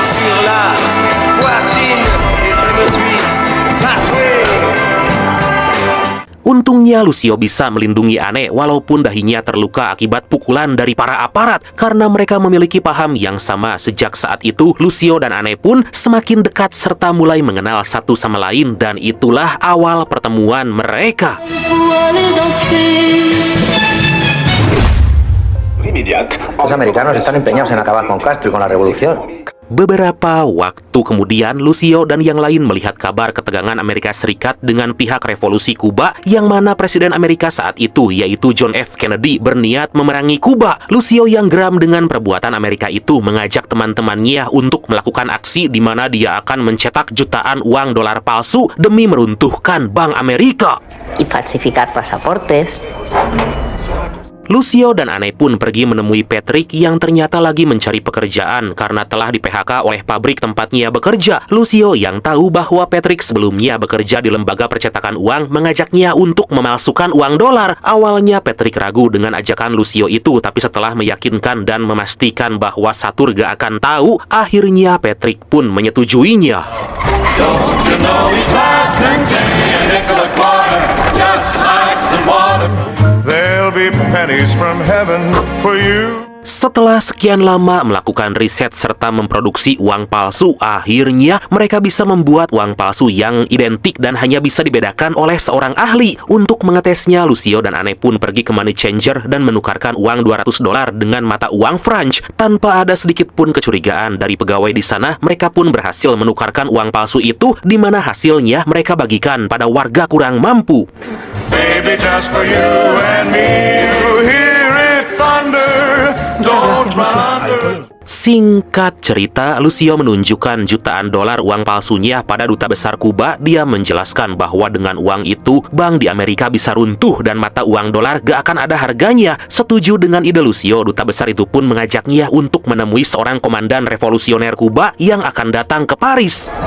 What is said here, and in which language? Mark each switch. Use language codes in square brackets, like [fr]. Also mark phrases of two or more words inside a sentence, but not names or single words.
[id] Untungnya Lucio bisa melindungi Anne walaupun dahinya terluka akibat pukulan dari para aparat. Karena mereka memiliki paham yang sama, sejak saat itu Lucio dan Anne pun semakin dekat serta mulai mengenal satu sama lain, dan itulah awal pertemuan mereka. [es] Los americanos están empeñados en acabar con Castro y con la revolución. [id] Beberapa waktu kemudian, Lucio dan yang lain melihat kabar ketegangan Amerika Serikat dengan pihak revolusi Kuba, yang mana Presiden Amerika saat itu, yaitu John F. Kennedy, berniat memerangi Kuba. Lucio yang geram dengan perbuatan Amerika itu mengajak teman-temannya untuk melakukan aksi di mana dia akan mencetak jutaan uang dolar palsu demi meruntuhkan Bank Amerika. [es] Y falsificar pasaportes. [id] Lucio dan Anne pun pergi menemui Patrick yang ternyata lagi mencari pekerjaan karena telah di-PHK oleh pabrik tempatnya bekerja. Lucio yang tahu bahwa Patrick sebelumnya bekerja di lembaga percetakan uang mengajaknya untuk memalsukan uang dolar. Awalnya Patrick ragu dengan ajakan Lucio itu, tapi setelah meyakinkan dan memastikan bahwa Satur gak akan tahu, akhirnya Patrick pun menyetujuinya. [en] Don't you know he's There'll be pennies from heaven for you. [id] Setelah sekian lama melakukan riset serta memproduksi uang palsu, akhirnya mereka bisa membuat uang palsu yang identik dan hanya bisa dibedakan oleh seorang ahli. Untuk mengetesnya, Lucio dan Anne pun pergi ke [en] money changer [id] dan menukarkan uang $200 dengan mata uang French. Tanpa ada sedikit pun kecurigaan dari pegawai di sana, mereka pun berhasil menukarkan uang palsu itu, di mana hasilnya mereka bagikan pada warga kurang mampu. [en] Baby, just for you and me, you hear it thunder. Don't run under. [id] Singkat cerita, Lucio menunjukkan jutaan dolar uang palsunya pada duta besar Kuba. Dia menjelaskan bahwa dengan uang itu, bank di Amerika bisa runtuh dan mata uang dolar gak akan ada harganya. Setuju dengan ide Lucio, duta besar itu pun mengajaknya untuk menemui seorang komandan revolusioner Kuba yang akan datang ke Paris.